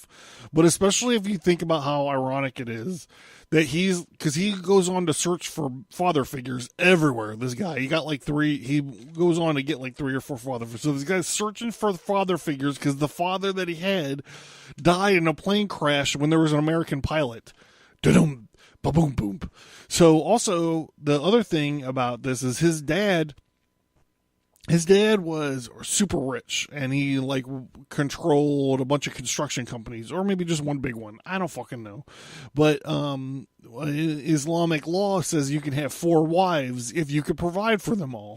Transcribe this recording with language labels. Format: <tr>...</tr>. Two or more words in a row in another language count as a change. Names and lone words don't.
<en>But especially if you think about how ironic it is that because he goes on to search for father figures everywhere. This guy, he goes on to get like 3 or 4 father figures. So this guy's searching for father figures because the father that he had died in a plane crash when there was an American pilot. Da-dum. Ba-boom, boom. So also, the other thing about this is his dad his dad was super rich, and he like controlled a bunch of construction companies, or maybe just one big one. I don't fucking know. But Islamic law says you can have 4 wives if you could provide for them all.</en>